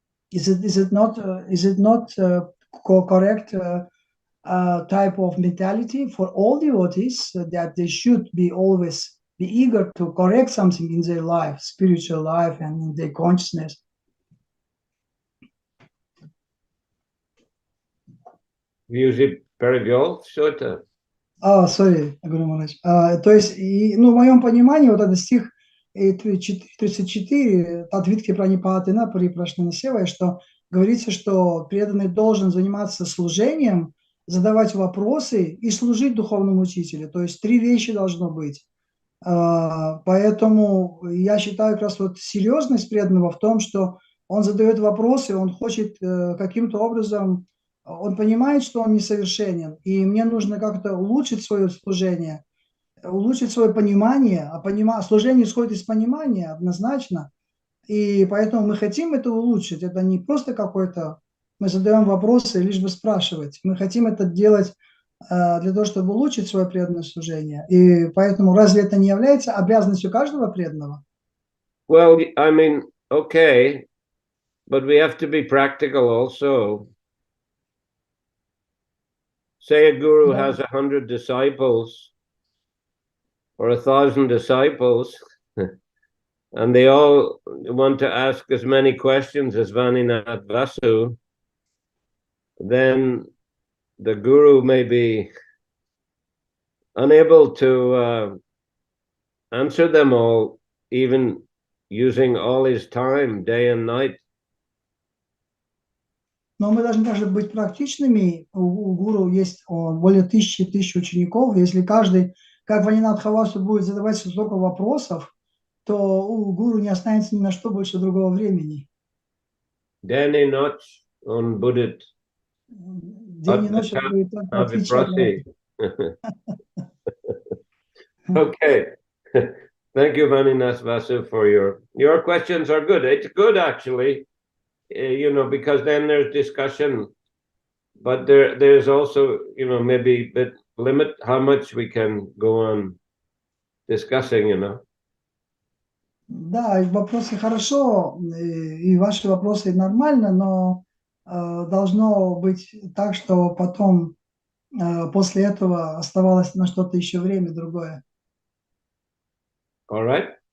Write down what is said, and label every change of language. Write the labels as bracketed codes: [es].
[en] Is it not correct type of mentality for all devotees that they should be always be eager to correct something in their life, spiritual life, and in their consciousness? [ru] Music перевел все это. Sorry, Гуру Махарадж. То есть, в моем понимании, вот этот стих 34, Адвитки Пранипатена, Парипрашнена Севая, что говорится, что преданный должен заниматься служением, задавать вопросы и служить духовному учителю. То есть 3 вещи должно быть. Поэтому я считаю как раз вот серьезность преданного в том, что он задает вопросы, он хочет каким-то образом, он понимает, что он несовершенен, и мне нужно как-то улучшить свое служение, улучшить свое понимание, служение исходит из понимания однозначно, и поэтому мы хотим это улучшить, это не просто какой-то, мы задаем вопросы, лишь бы спрашивать, мы хотим это делать для того, чтобы улучшить свое преданное служение, и поэтому разве это не является обязанностью каждого преданного? [en] Well, I mean, okay, but we have to be practical also. Say a guru has 100 disciples or 1,000 disciples, and they all want to ask as many questions as Vaninath Vasu, then the guru may be unable to answer them all, even using all his time, day and night. [ru] Но мы должны также быть практичными. У гуру есть более тысячи учеников. Если каждый, как Ванинат Хавасу, будет задавать столько вопросов, то у гуру не останется ни на что больше другого времени. День и ночь он будет День и ночь он будет отвечать. [en] Okay. Thank you, Vaninath Vasu, for your questions are good. It's good, actually. Because then there's discussion, but there's also, maybe a bit limit how much we can go on discussing, [ru] Да, вопросы хорошо, и ваши вопросы нормально, но должно быть так, что потом после этого оставалось на что-то еще время другое. [en] All right?